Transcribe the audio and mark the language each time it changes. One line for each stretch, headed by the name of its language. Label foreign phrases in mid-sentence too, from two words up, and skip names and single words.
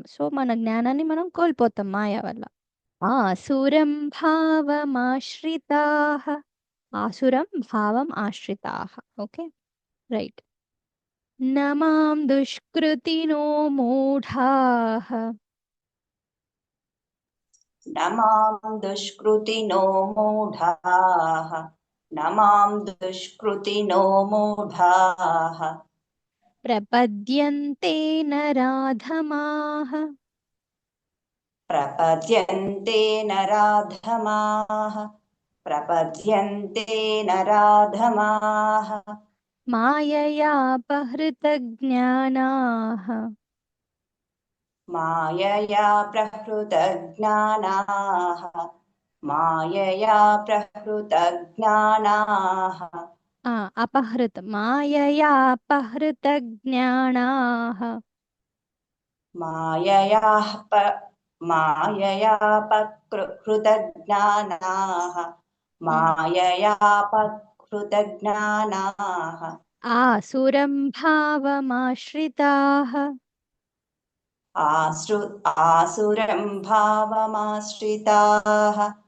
Telugu: సో మన జ్ఞానాన్ని మనం కోల్పోతాం మాయ వల్ల.
Sanskrit: ఆసురం భావమాశ్రితాః. ఆసురం భావం ఆశ్రితాః.
English: okay right.
Sanskrit: న మాం దుష్కృతినో మూఢాః न मां दुष्कृतिनो मूढाः न मां दुष्कृतिनो मूढाः ప్రపద్యంతే నరాధమాః. प्रपद्यन्ते नराधमाः प्रपद्यन्ते नराधमाः మాయయాపహృత జ్ఞానాః. मायया प्रहृतज्ञानाः मायया प्रहृतज्ञानाः అపహృత మాయయా అపహృత జ్ఞానాః. मायया माययापहृतज्ञानाः आसुरं भावमाश्रिताः आसुरं भावमाश्रिताः